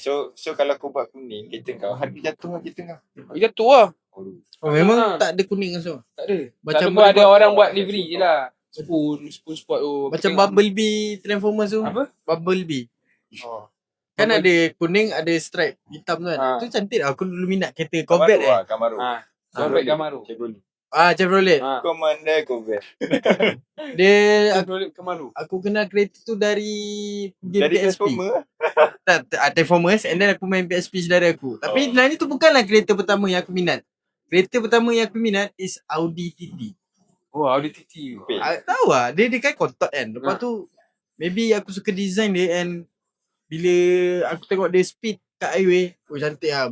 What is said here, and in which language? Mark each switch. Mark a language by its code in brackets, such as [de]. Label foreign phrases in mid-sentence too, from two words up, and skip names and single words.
[ms] So kalau kau buat kuning kereta kau harga jatuh lah kereta kau. Dia tu lah. Oh, memang tak ada kuning langsung. Tak ada. Macam Macam ada orang buat livery je lah. Spoon sport tu. Macam Bumblebee Transformers tu. Apa? Bumblebee. Oh. Kan ada kuning, ada stripe hitam tu kan. Tu cantik lah. Aku dulu minat kereta Corvette Camaro. Corvette Camaro. Chevrolet. Chevrolet. Commander Corvette. Dia Chevrolet Camaro. aku kenal kereta tu dari game Dari PSP. Transformer. Transformers, [en] and then [ms] aku main PSP saudara aku. Tapi sebenarnya tu bukanlah kereta pertama yang aku minat. Kereta pertama yang aku minat is Audi TT. Oh, Audi TT. Tahu lah, dia kan kontak kan. Lepas tu maybe aku suka design dia, and bila aku tengok dia speed kat highway, cantik lah.